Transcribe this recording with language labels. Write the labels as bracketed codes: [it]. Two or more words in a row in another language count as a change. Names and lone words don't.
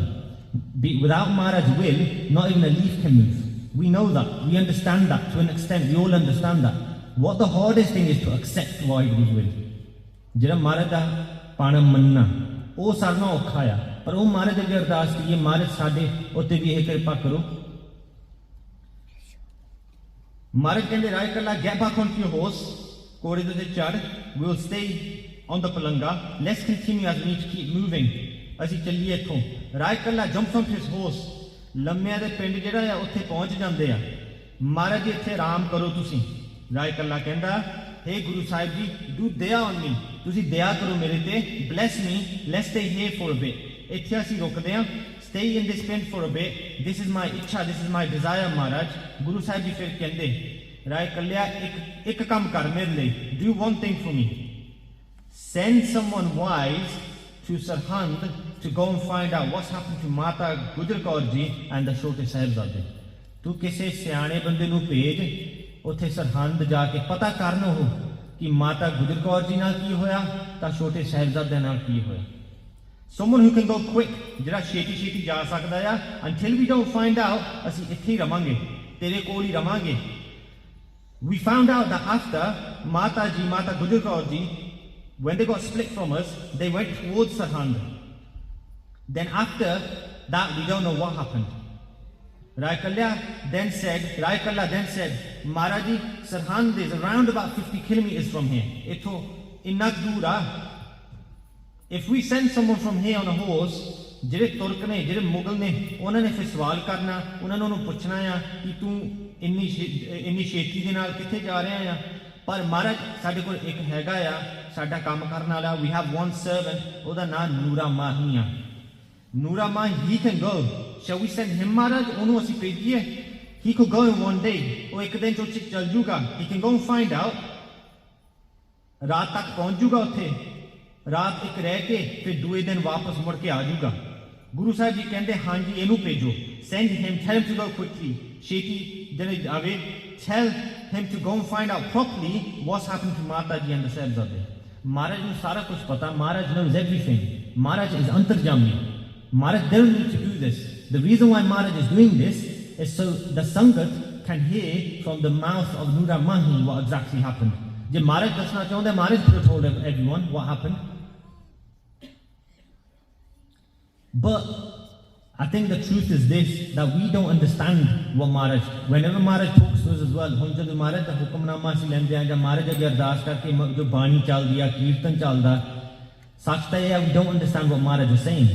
[en] Without Maharaj's will, not even a leaf can move। We know that, we understand that to an extent, we all understand that। What the hardest thing is to accept Vaheguru's will। [pa] ਜਿਹੜਾ Maharaj ਦਾ ਪਾਣਾ ਮੰਨਣਾ ਉਹ ਸਾਰਿਆਂ ਨਾਲੋਂ ਔਖਾ ਆ, ਪਰ ਉਹ Maharaj ਅੱਗੇ ਅਰਦਾਸ ਕਰੀਏ Maharaj ਸਾਡੇ ਉੱਤੇ ਵੀ ਇਹ ਕਿਰਪਾ ਕਰੋ। [en] Maharaj ਕਹਿੰਦੇ Rai Kalla get back onto your horse, [pa] ਘੋੜੇ ਦੇ ਉੱਤੇ ਚੜ੍ਹ, [en] we will stay on the palanga, let's continue as we need to keep moving। [pa] ਅਸੀਂ ਚੱਲੀਏ ਇੱਥੋਂ। [en] Rai Kalla jumps onto his horse, [pa] ਲੰਮਿਆਂ ਦੇ ਪਿੰਡ ਜਿਹੜਾ ਆ ਉੱਥੇ ਪਹੁੰਚ ਜਾਂਦੇ ਆ। Maharaj ਜੀ ਇੱਥੇ ਆਰਾਮ ਕਰੋ ਤੁਸੀਂ। Rai Kalla ਕਹਿੰਦਾ hey Guru Sahib ji, [en] do daya on me। [pa] ਤੁਸੀਂ ਦਇਆ ਕਰੋ ਮੇਰੇ ਤੇ, [en] bless me, let's stay here for a bit। [pa] ਇੱਥੇ ਅਸੀਂ ਰੁਕਦੇ ਹਾਂ, [en] stay in this tent for a bit, this is my ਇੱਛਾ, this is my desire Maharaj। [pa] Guru Sahib ji ਫਿਰ ਕਹਿੰਦੇ Rai Kalla ਇੱਕ ਕੰਮ ਕਰ ਮੇਰੇ ਲਈ, [en] do one thing for me, send someone wise to Sarhand to go and find out what's happened to Mata Gujjar Kaur ji and the Chote Shaibzaade। [pa] ਤੂੰ ਕਿਸੇ ਸਿਆਣੇ ਬੰਦੇ ਨੂੰ ਭੇਜ, ਉੱਥੇ ਸਰਹੰਦ ਜਾ ਕੇ ਪਤਾ ਕਰਨ ਉਹ ਕਿ ਮਾਤਾ ਗੁਜਰ ਕੌਰ ਜੀ ਨਾਲ ਕੀ ਹੋਇਆ ਤਾਂ ਛੋਟੇ ਸਾਹਿਬਜ਼ਾਦੇ ਨਾਲ ਕੀ ਹੋਇਆ। [en] Someone who can go quick, [pa] ਜਿਹੜਾ ਛੇਤੀ ਜਾ ਸਕਦਾ ਆ। [en] Until we don't find out, [pa] ਅਸੀਂ ਇੱਥੇ ਹੀ ਰਵਾਂਗੇ, ਤੇਰੇ ਕੋਲ ਹੀ ਰਵਾਂਗੇ। [en] We found out that after Mata Gujjar Kaur ji, when they got split from us, they went towards Sarhand। Then after that, we don't know what happened। Rai Kalla then said, Maharaj ji, Sarhand is around about 50 kilometers from here। [pa] ਇੱਥੋਂ ਇੰਨਾ ਦੂਰ ਆ। [en] If we send someone from here on a horse, [pa] ਜਿਹੜੇ ਤੁਰਕ ਨੇ ਜਿਹੜੇ ਮੁਗਲ ਨੇ ਉਹਨਾਂ ਨੇ ਫਿਰ ਸਵਾਲ ਕਰਨਾ, ਉਹਨਾਂ ਨੇ ਉਹਨੂੰ ਪੁੱਛਣਾ ਆ ਕਿ ਤੂੰ ਇੰਨੀ ਛੇਤੀ ਦੇ ਨਾਲ ਕਿੱਥੇ ਜਾ ਰਿਹਾ ਆ। ਪਰ ਮਹਾਰਾਜ ਸਾਡੇ ਕੋਲ ਇੱਕ ਹੈਗਾ ਆ ਸਾਡਾ ਕੰਮ ਕਰਨ ਵਾਲਾ, [en] we have one servant, [pa] ਉਹਦਾ ਨਾਮ ਨੂਰਾ ਮਾਹੀ ਆ। [en] ਨੂਰਾ ਮਾਹੀ, he can go, shall we send him ਮਹਾਰਾਜ, [pa] ਉਹਨੂੰ ਅਸੀਂ ਭੇਜੀਏ? [en] He could go in one day, [pa] ਉਹ ਇੱਕ ਦਿਨ ਚ ਚੱਲ ਜੂਗਾ। [en] He can go and find out, [pa] ਰਾਤ ਤੱਕ ਪਹੁੰਚ ਜੂਗਾ ਉੱਥੇ, ਰਾਤ ਇੱਕ ਰਹਿ ਕੇ ਫਿਰ ਦੂਏ ਦਿਨ ਵਾਪਸ ਮੁੜ ਕੇ ਆ ਜੂਗਾ। ਗੁਰੂ ਸਾਹਿਬ ਜੀ ਕਹਿੰਦੇ ਹਾਂਜੀ ਇਹਨੂੰ ਭੇਜੋ, [en] send him, tell him to go quickly, [pa] ਛੇਤੀ ਜਨੇ ਜਾਵੇ, [en] tell him to go and find out properly what's happened to [pa] ਮਾਤਾ ਜੀ [en] and the Shaibzaade। [pa] ਮਹਾਰਾਜ ਨੂੰ ਸਾਰਾ ਕੁਝ ਪਤਾ, ਮਹਾਰਾਜ [en] knows everything, ਮਹਾਰਾਜ is ਅੰਤਰਜਾਮੀ, ਮਹਾਰਾਜ don't need to do this। The reason why Maharaj is doing this is so the Sangat can hear from the mouth of Nura Mahi what exactly happened। [pa] ਜੇ ਮਹਾਰਾਜ ਦੱਸਣਾ ਚਾਹੁੰਦੇ, [en] ਮਹਾਰਾਜ could have told everyone what happened। But I think the truth is this, that we don't understand what Maharaj, whenever Maharaj talks to us as well, [pa] ਹੁਣ ਜਦੋਂ ਮਹਾਰਾਜ ਦਾ ਹੁਕਮਨਾਮਾ ਅਸੀਂ ਲੈਂਦੇ ਹਾਂ ਜਾਂ ਮਹਾਰਾਜ ਅੱਗੇ ਅਰਦਾਸ ਕਰਕੇ ਜੋ ਬਾਣੀ ਚੱਲਦੀ ਆ, ਕੀਰਤਨ ਚੱਲਦਾ, ਸੱਚ ਤਾਂ ਇਹ ਹੈ [en] we don't understand what Maharaj is saying।